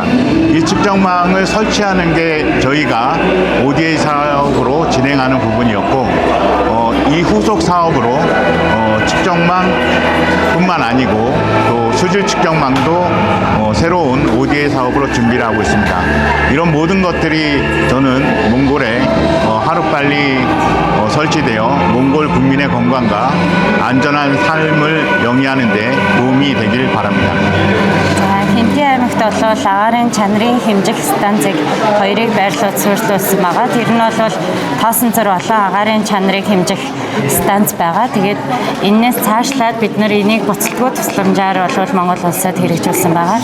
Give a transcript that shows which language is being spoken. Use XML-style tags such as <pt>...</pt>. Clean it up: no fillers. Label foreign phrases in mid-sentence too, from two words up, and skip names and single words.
<ko>이 측정망을 설치하는 게 저희가 ODA 사업으로 진행하는 부분이었고 이 후속 사업으로 측정망뿐만 아니고 또 수질 측정망도 새로운 ODA 사업으로 준비를 하고 있습니다. 이런 모든 것들이 저는 몽골에 하루빨리 설치되어 몽골 국민의 건강과 안전한 삶을 영위하는 데 도움이 되길 바랍니다.</ko> <mn>Хинти аймагт болол агаарын чанарын хэмжих станцыг хоёрыг байрлуулж суурьлуулсан байгаа. Тэр нь бол тоосон зур болон агаарын чанарыг хэмжих станц байгаа. Тэгээд энээс цаашлаад бид нар энийг буцалтгүй тусламжаар бол Монгол улсад хэрэгжүүлсэн байгаа.</mn>